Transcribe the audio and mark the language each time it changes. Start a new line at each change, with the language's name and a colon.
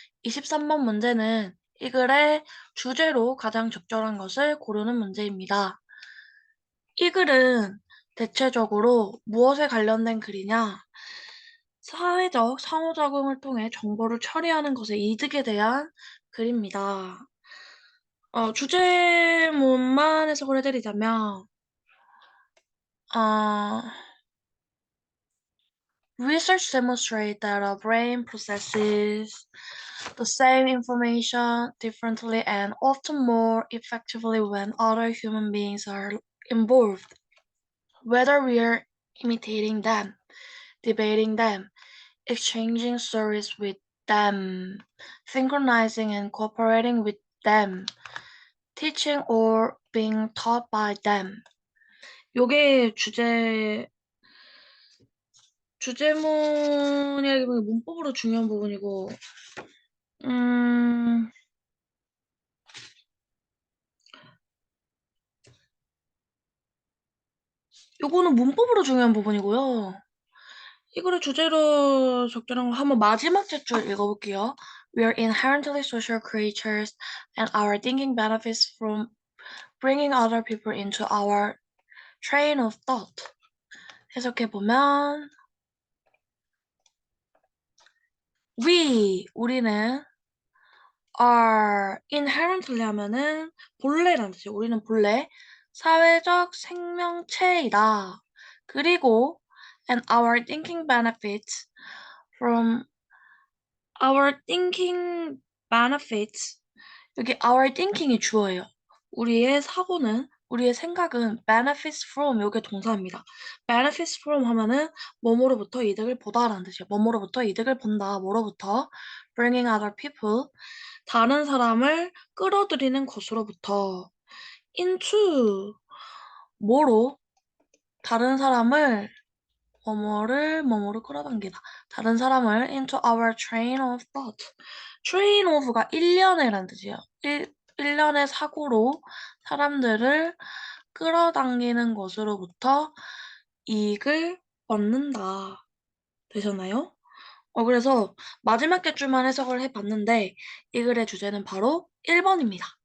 Korean: 23번 문제는 이 글의 주제로 가장 적절한 것을 고르는 문제입니다. 이 글은 대체적으로 무엇에 관련된 글이냐? 사회적 상호작용을 통해 정보를 처리하는 것의 이득에 대한 글입니다.
English: 주제문만 해석을 해드리자면, 어, Research demonstrates that our brain processes the same information differently and often more effectively when other human beings are involved. Whether we are imitating them, debating them, exchanging stories with them, synchronizing and cooperating with them, teaching or being taught by them.
Korean: 요게 주제문이라기보다 문법으로 중요한 부분이고, 음, 요거는 문법으로 중요한 부분이고요. 이거를 주제로 적절한 거 한번 마지막 줄 읽어볼게요.
English: We are inherently social creatures and our thinking benefits from bringing other people into our train of thought.
Korean: 해석해보면 우리는
English: are inherently
Korean: 하면은 본래라는 뜻이에요. 우리는 본래 사회적 생명체이다.
English: 그리고 and our thinking benefits from our thinking benefits.
Korean: 여기
English: our thinking
Korean: 이 주어예요. 우리의 생각은
English: benefits from
Korean: 요게 동사입니다. benefits from 하면은 뭐뭐로부터 이득을 보다라는 뜻이에요. 뭐뭐로부터 이득을 본다. 뭐로부터
English: bringing other people
Korean: 다른 사람을 끌어들이는 것으로부터 into 뭐로 다른 사람을 뭐뭐를 끌어당기다. 다른 사람을
English: into our train of thought.
Korean: train of가 일련의라는 뜻이에요. 일련의 사고로 사람들을 끌어당기는 것으로부터 이익을 얻는다. 되셨나요? 그래서 마지막 객줄만 해석을 해봤는데 이 글의 주제는 바로 1번입니다.